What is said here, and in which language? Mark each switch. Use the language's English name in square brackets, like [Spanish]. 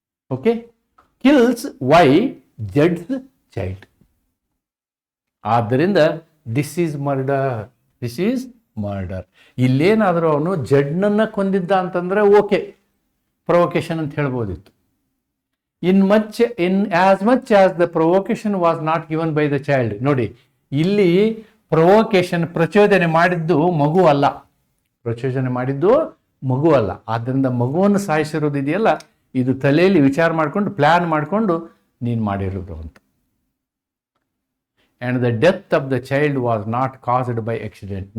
[English] Okay, kills Y judge's child. [Kannada] ಆದ್ದರಿಂದ [English] This is murder, this is murder. [Kannada] ಇಲ್ಲೇನಾದರೂ ಅವನು ಜಡ್ನನ್ನು ಕೊಂದಿದ್ದ ಅಂತಂದರೆ okay, provocation ಅಂತ ಹೇಳ್ಬೋದಿತ್ತು. [English] in as much as the provocation was not given by the child. [Kannada] ನೋಡಿ, ಇಲ್ಲಿ provocation ಪ್ರಚೋದನೆ ಮಾಡಿದ್ದು ಮಗು ಅಲ್ಲ, ಪ್ರಚೋದನೆ ಮಾಡಿದ್ದು ಮಗು ಅಲ್ಲ. ಆದ್ದರಿಂದ ಮಗುವನ್ನು ಸಾಯಿಸಿರೋದು ಇದೆಯಲ್ಲ ಇದು ತಲೆಯಲ್ಲಿ ವಿಚಾರ ಮಾಡಿಕೊಂಡು ಪ್ಲಾನ್ ಮಾಡಿಕೊಂಡು ನೀನು ಮಾಡಿರೋದು ಅಂತ. [English] And the death of the child was not caused by accident.